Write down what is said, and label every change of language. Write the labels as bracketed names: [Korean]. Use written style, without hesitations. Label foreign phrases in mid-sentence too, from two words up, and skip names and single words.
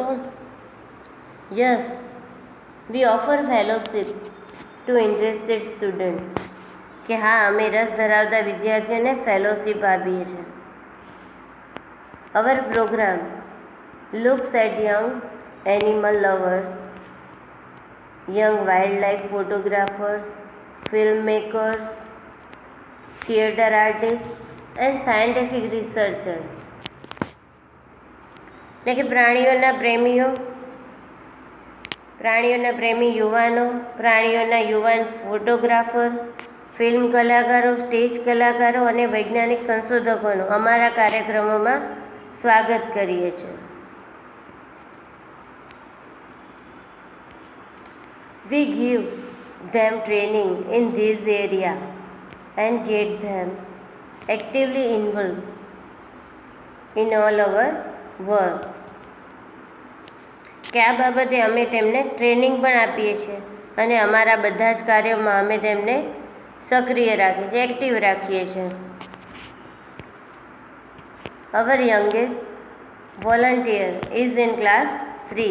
[English] Yes, we offer fellowship to interested students. [Gujarati] કે હા, અમે રસ ધરાવતા વિદ્યાર્થીઓને ફેલોશિપ આપીએ છીએ. [English] Our program looks at young animal lovers, young wildlife photographers, filmmakers, theatre artists and scientific researchers. [Gujarati] એટલે કે પ્રાણીઓના પ્રેમી યુવાનો, પ્રાણીઓના યુવાન ફોટોગ્રાફર, ફિલ્મ કલાકારો, સ્ટેજ કલાકારો અને વૈજ્ઞાનિક સંશોધકોનું અમારા કાર્યક્રમોમાં સ્વાગત કરીએ છીએ. [English] We give them training in this area and get them actively involved in all our work. [Gujarati] કે આ બાબતે અમે તેમને ટ્રેનિંગ પણ આપીએ છીએ અને અમારા બધા જ કાર્યોમાં અમે તેમને સક્રિય રાખીએ છીએ, એક્ટિવ રાખીએ છીએ. [English] Our youngest volunteer is in class 3.